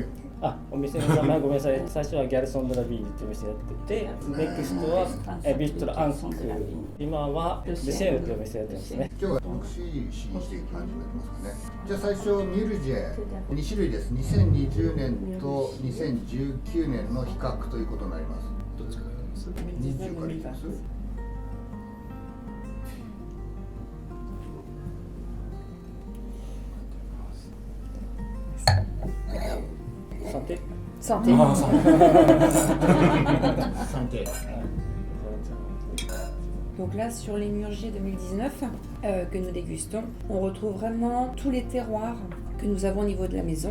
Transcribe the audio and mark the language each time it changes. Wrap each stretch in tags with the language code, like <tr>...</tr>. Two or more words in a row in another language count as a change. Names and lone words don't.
<ja>お店の名前ごめんなさい。最初はギャルソン・ド・ラ・ビーニっていうお店やってて、ネクストはビストロ・アンク、今はルシェールというお店やってますね。今日は特殊試にしていく感じになりますかね。じゃあ最初ミュルジェ2種類です。2020年と2019年の比較ということになります。どっちからやります？ 20からいきます。</ja> <fr>Santé. Santé. Donc là, sur les Murgiers 2019 que nous dégustons, on retrouve vraiment tous les terroirs que nous avons au niveau de la maison.</fr>